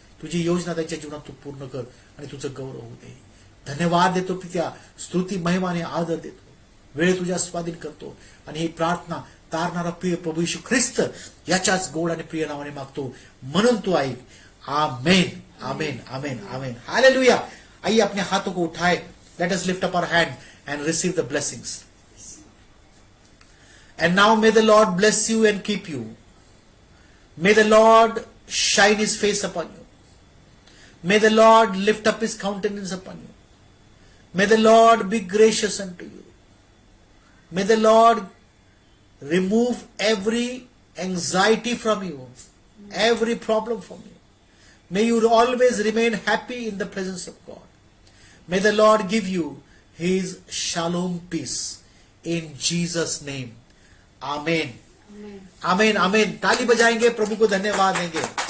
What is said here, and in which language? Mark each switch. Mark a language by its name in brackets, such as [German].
[Marathi] तुझी योजना त्यांच्या जीवनात तू पूर्ण कर आणि तुझं गौरव होऊ दे. धन्यवाद देतो पित्या. स्तुती महिमाने आदर देतो. वेळ तुझ्या स्वाधीन करतो आणि ही प्रार्थना तारणारा प्रिय प्रभू येशू ख्रिस्त याच्याच गोड आणि प्रिय नावाने मागतो म्हणून तू ऐक. [Hindi] आमेन, आमेन, आमेन, आमेन. हालेलुया. आइए अपने हाथों को उठाए. [English] Let us lift up our hand and receive the blessings. And now may the Lord bless you and keep you. May the Lord shine his face upon you. May the Lord lift up his countenance upon you. May the Lord be gracious unto you. May the Lord remove every anxiety from you, every problem from you. May you always remain happy in the presence of God. May the Lord give you his shalom peace in Jesus' name. Amen, amen, amen. [Hindi] ताली बजाएंगे, प्रभु को धन्यवाद देंगे.